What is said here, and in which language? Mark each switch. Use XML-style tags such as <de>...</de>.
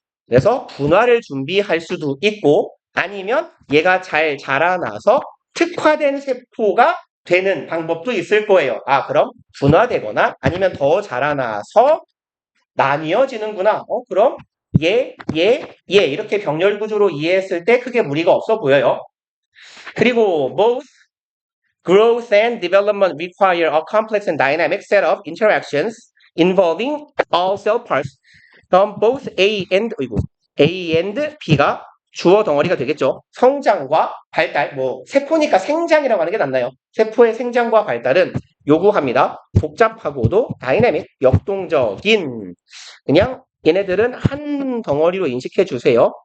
<ko>그래서 분화를 준비할 수도 있고 아니면 얘가 잘 자라나서 특화된 세포가 되는 방법도 있을 거예요. 그럼 분화되거나 아니면 더 자라나서 나뉘어지는구나. 그럼 얘 이렇게 병렬 구조로 이해했을 때 크게 무리가 없어 보여요.</ko> <en>그리고 both growth and development require a complex and dynamic set of interactions involving all cell parts.</en> <ko>그럼 both A and B가 주어 덩어리가 되겠죠. 성장과 발달, 세포니까 생장이라고 하는 게 낫나요? 세포의 생장과 발달은 요구합니다. 복잡하고도 다이내믹, 역동적인. 그냥 얘네들은 한 덩어리로 인식해 주세요.</ko>